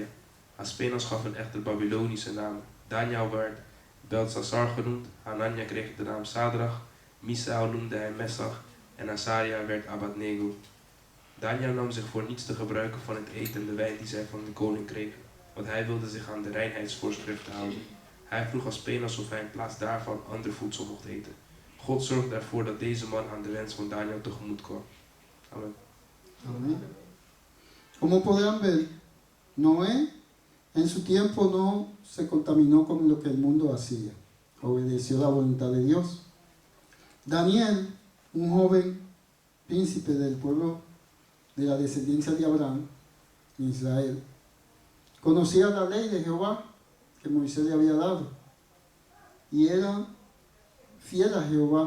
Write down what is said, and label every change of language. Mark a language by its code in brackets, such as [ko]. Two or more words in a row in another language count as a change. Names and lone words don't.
[nl] Aspenas gaf een echte Babylonische naam. Daniel werd Beltsassar genoemd, Hanania kreeg de naam Sadrach, Misael noemde hij Messach en Azaria werd Abednego. Daniel nam zich voor niets te gebruiken van het eten en de wijn die zij van de koning kregen, want hij wilde zich aan de reinheidsvoorschriften houden. Hij vroeg Aspenas of hij in plaats daarvan ander voedsel mocht eten. God zorgde ervoor dat deze man aan de wens van Daniel tegemoet kwam. Amen. [es] Amén. Como podrán ver, Noé en su tiempo no se contaminó con lo que el mundo hacía. Obedeció la voluntad de Dios. Daniel, un joven príncipe del pueblo de la descendencia de Abraham, en Israel, conocía la ley de Jehová que Moisés le había dado y era fiel a Jehová.